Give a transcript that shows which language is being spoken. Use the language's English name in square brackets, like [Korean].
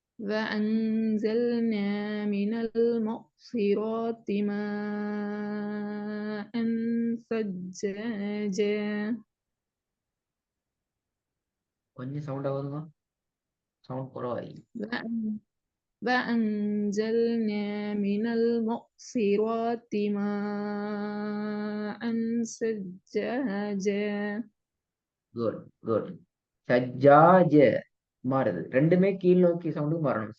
[Arabic] وأنزلنا من المعصرات ماء ثجاجا [Tamil] கொஞ்சம் சவுண்ட் ஆகுதுங்க, sound குறவாயி. [Arabic] وأنزلنا من المعصرات ماء ثجاجا [English] Good good. [Tamil] சஜ்ஜாஜ மாறுது, ரெண்டுமே கீழ் நோக்கி சவுண்டு மாறணும்.